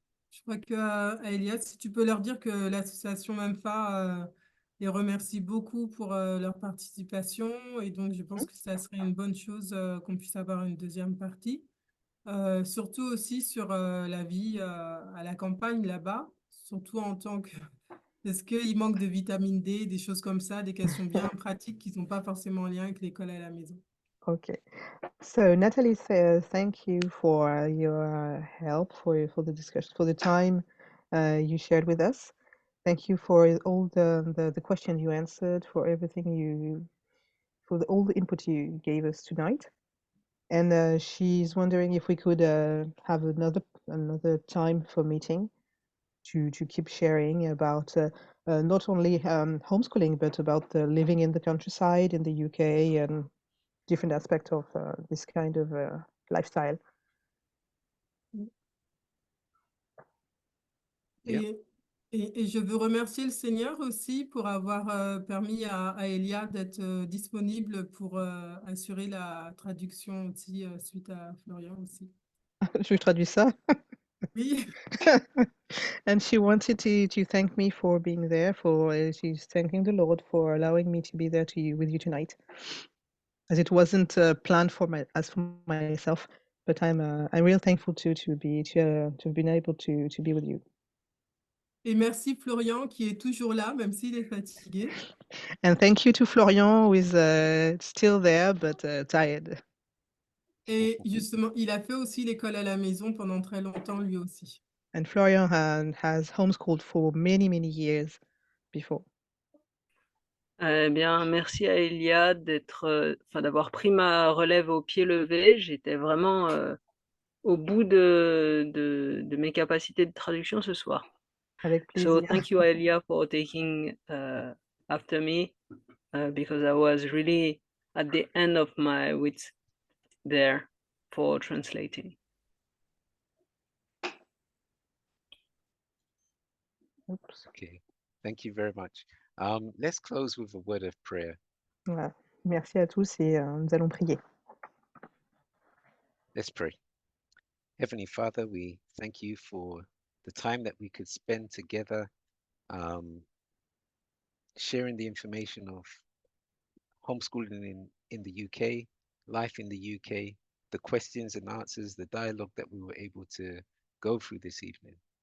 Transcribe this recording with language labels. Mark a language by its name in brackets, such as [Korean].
[French] Je crois que Elias, si tu peux leur dire que l'association MEMFA les remercie beaucoup pour leur participation, et donc je pense que ça serait une bonne chose qu'on puisse avoir une deuxième partie. Surtout aussi sur la vie à la campagne là-bas, surtout en tant que... Est-ce qu'il manque de vitamine D, des choses comme ça, des questions bien pratiques qui ne sont pas forcément en lien avec l'école à la maison. [English] Okay. So Natalie says thank you for your help, for the discussion, for the time you shared with us. Thank you for all the questions you answered, for everything for all the input you gave us tonight. And she's wondering if we could have another time for meeting to keep sharing about not only homeschooling, but about living in the countryside in the UK and different aspects of this kind of lifestyle. [French] Et Et je veux remercier le Seigneur aussi pour avoir permis à Elia d'être disponible pour assurer la traduction aussi suite à Florian aussi. Je lui traduis ça. Oui, [English] And she wanted to thank me for being there, she's thanking the Lord for allowing me to be there with you tonight. As it wasn't planned for myself, but I'm real thankful to have been able to be with you. [French] et merci Florian qui est toujours là, même s'il est fatigué. [English] And thank you to Florian, who is still there but tired. [French] Et justement, il a fait aussi l'école à la maison pendant très longtemps lui aussi. [English] And Florian has homeschooled for many, many years before. [French] Eh bien, merci à Elia d'avoir pris ma relève au pied levé. J'étais vraiment au bout de mes capacités de traduction ce soir. Avec [English] So [French] plaisir. [English] thank you, Elia, for taking after me because I was really at the end of my wits there for translating. Oops. Okay, thank you very much. Let's close with a word of prayer. [French] Voilà. Merci à tous et nous allons prier. [English] Let's pray. Heavenly Father, we thank you for the time that we could spend together sharing the information of homeschooling in the UK, life in the UK, the questions and answers, the dialogue that we were able to go through this evening.